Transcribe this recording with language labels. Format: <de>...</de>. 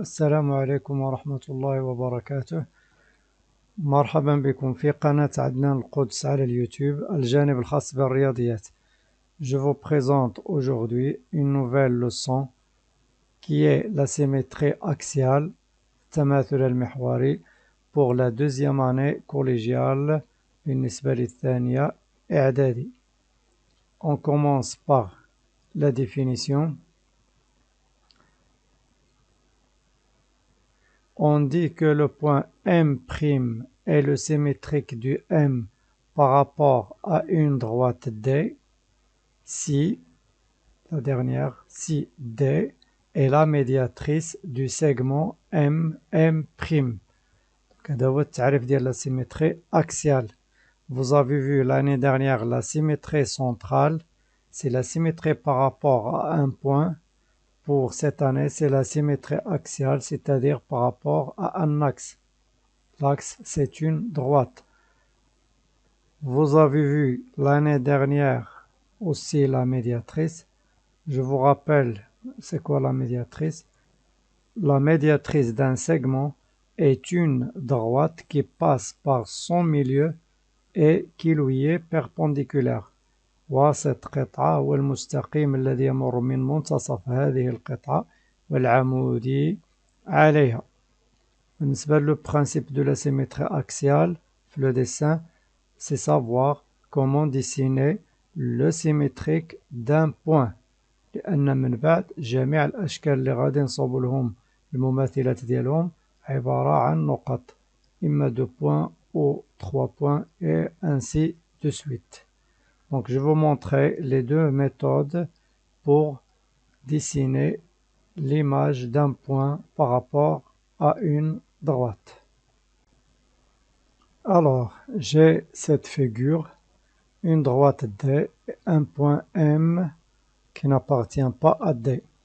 <ar>السلام عليكم ورحمة الله وبركاته. مرحبا بكم في قناة عدنان القدس على اليوتيوب، الجانب الخاص بالرياضيات.</ar> <fr>Je vous présente aujourd'hui une nouvelle leçon qui est la symétrie axiale,</fr> <ar>التماثل المحوري,</ar> <fr>pour la deuxième année collégiale</fr> <ar>بالنسبة للثانية إعدادي.</ar> <fr>On commence par la définition. On dit que le point M' est le symétrique du M par rapport à une droite D si, la dernière, si D est la médiatrice du segment MM'.</fr> <ar>هذا هو التعريف ديال</ar> <fr>la symétrie axiale. Vous avez vu l'année dernière la symétrie centrale, c'est la symétrie par rapport à un point. Pour cette année, c'est la symétrie axiale, c'est-à-dire par rapport à un axe. L'axe, c'est une droite. Vous avez vu l'année dernière aussi la médiatrice. Je vous rappelle, c'est quoi la médiatrice? La médiatrice d'un segment est une droite qui passe par son milieu et qui lui est perpendiculaire.</fr> <ar>وسط قطعة هو المستقيم الذي يمر من منتصف هذه القطعة والعمودي عليها.</ar> <fr>بالنسبة le principe de la symétrie axiale, le dessin, c'est savoir comment dessiner le symétrique d'un point.</fr> <ar>لأن من بعد جميع الأشكال اللي غادي نصوبوا لهم المماثلات ديالهم عبارة عن نقط، إما</ar> <fr>2 points ou 3 points et ainsi de suite. Donc, je vais vous montrer les deux méthodes pour dessiner l'image d'un point par rapport à une droite. Alors, j'ai cette figure, une droite D et un point M qui n'appartient pas à D.</fr>